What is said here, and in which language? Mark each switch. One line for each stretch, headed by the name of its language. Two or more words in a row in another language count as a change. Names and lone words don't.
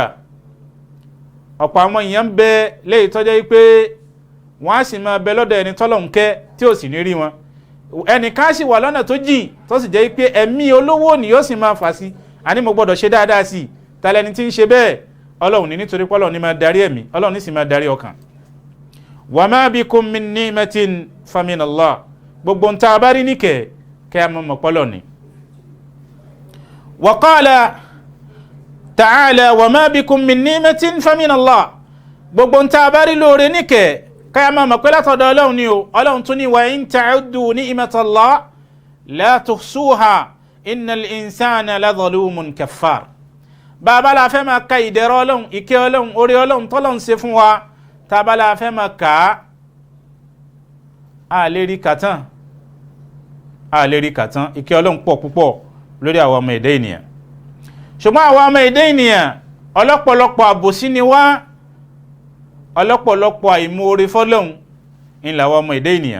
Yoruba: Ọ̀pọ̀ àwọn èèyàn ń bẹ léyìí tó jẹ́ pé wọ́n á sì máa bẹ lọ́dọ̀ ẹni tọ́lọ́run kẹ́ tí ò sì ní rí wọn. Ẹnìkan sì wà lọ́nà tó jìn tó sì jẹ́ pé ẹ̀mí olówó ni yóò sì máa fà sí, àní mo gbọ́dọ̀ ṣe dáadáa sí i. Talẹ́ni tí ń ṣe bẹ́ẹ̀, Ọlọ́run ní, nítorí pé Ọlọ́run ní máa darí ẹ̀mí, Ọlọ́run ní sì máa darí ọkàn.
Arabic: وما بكم من نعمة فمن الله.
Yoruba: Gbogbo ń ta bá rí níkẹ́ kẹ́ ẹ mọ̀ pọ́lọ̀ ni.
Arabic: وقال تعالى وما بكم من نعمة فمن الله.
Yoruba: Gbogbo ń ta bá rí lóore níkẹ́ kẹ́ ẹ mọ̀ pé látọ̀dọ̀ Ọlọ́run ni o. Ọlọ́run tún ní
Arabic: وإن تعدوا نعمة الله لا تحصوها إن الإنسان لظلوم كفار.
Yoruba: Bàbá la fẹ́ máa ka ìdẹ̀rọ̀ Ọlọ́run, ìkẹ́ Ọlọ́run, oore Ọlọ́run tọ́lọ́run ṣe fún wa, tàbá la fẹ́ máa kà á lè rí kàtán, ìkẹ́ Ọlọ́run pọ̀ púpọ̀ lórí àwọn ọmọ ẹ̀dá ènìyàn. Ṣùgbọ́n àwọn ọmọ ẹ̀dá ènìyàn ọlọ́pọ̀lọpọ̀ àbòsí ni wá, ọlọ́pọ̀lọpọ̀ àìmoore fọ́lọ́run ń làwọn ọmọ ẹ̀dá ènìyàn.